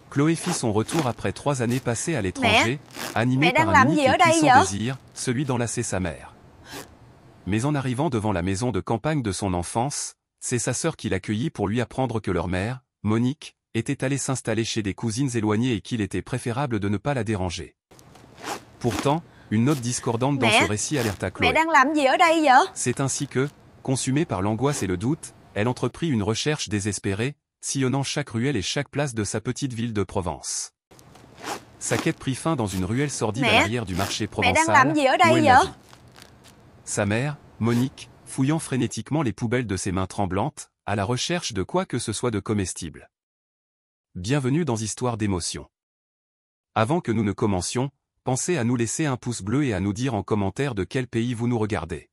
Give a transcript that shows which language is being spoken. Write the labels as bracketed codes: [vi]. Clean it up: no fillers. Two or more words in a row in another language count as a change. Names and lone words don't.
[fr] Chloé fit son retour après 3 années passées à l'étranger, animée [vi] mẹ [fr] par [vi] đang [fr] un [vi] làm gì [fr] unique [vi] ở [fr] et [vi] đây [fr] puissant [vi] vậy? [fr] désir, celui d'enlacer sa mère. Mais en arrivant devant la maison de campagne de son enfance, c'est sa sœur qui l'accueillit pour lui apprendre que leur mère, Monique, était allée s'installer chez des cousines éloignées et qu'il était préférable de ne pas la déranger. Pourtant, une note discordante dans ce récit alerta [vi] Mẹ [fr] Chloé. [vi] đang làm gì ở đây vậy? [fr] C'est ainsi que, consumée par l'angoisse et le doute, elle entreprit une recherche désespérée, sillonnant chaque ruelle et chaque place de sa petite ville de Provence. Sa quête prit fin dans une ruelle sordide à l'arrière du marché [vi] Mẹ đang [fr] provençal, [vi] làm gì ở đây [fr] où elle la [vi] vậy? [fr] vit. Sa mère, Monique, fouillant frénétiquement les poubelles de ses mains tremblantes, à la recherche de quoi que ce soit de comestible. Bienvenue dans Histoire d'émotion. Avant que nous ne commencions, pensez à nous laisser un pouce bleu et à nous dire en commentaire de quel pays vous nous regardez.